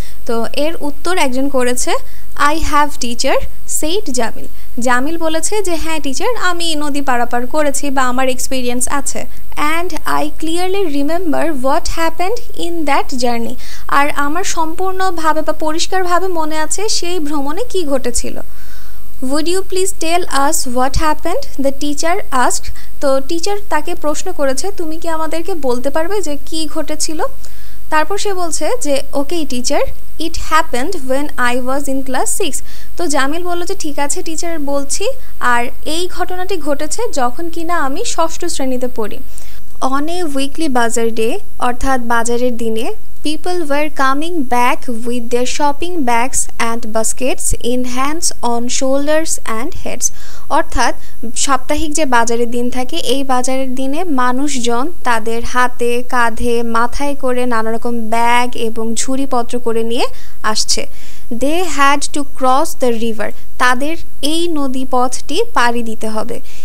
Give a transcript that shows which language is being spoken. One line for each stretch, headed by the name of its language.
Bangla: তো এর উত্তর একজন করেছে
English: I have teacher said
Bangla: Jamil. Jamil বলেছে যে হ্যাঁ টিচার, আমি নদী পারাপার করেছি বা আমার এক্সপিরিয়েন্স আছে।
English: and I clearly remember what happened in that journey,
Bangla: আর আমার সম্পূর্ণভাবে বা পরিষ্কারভাবে মনে আছে সেই ভ্রমণে কি ঘটেছিল।
English: Would you please tell us what happened? The teacher asked.
Bangla: তো টিচার তাকে প্রশ্ন করেছে তুমি কি আমাদেরকে বলতে পারবে যে কি ঘটেছিল। তারপর সে বলছে যে
English: Okay teacher, it happened when I was in class 6।
Bangla: তো জামিল বলল যে ঠিক আছে টিচার বলছি, আর এই ঘটনাটি ঘটেছে যখন কিনা আমি ষষ্ঠ শ্রেণীতে পড়ি।
English: on a weekly bazaar day,
Bangla: অর্থাৎ বাজারের দিনে,
English: people were coming back with their shopping bags and baskets in hands, on shoulders and heads।
Bangla: অর্থাৎ সাপ্তাহিক যে বাজারের দিন থাকে এই বাজারের দিনে মানুষজন তাদের হাতে কাঁধে মাথায় করে নানা রকম ব্যাগ এবং ঝুড়িপত্র করে নিয়ে আসছে।
English: they had to cross the river,
Bangla: তাদের এই নদী পথটি পাড়ি দিতে হবে।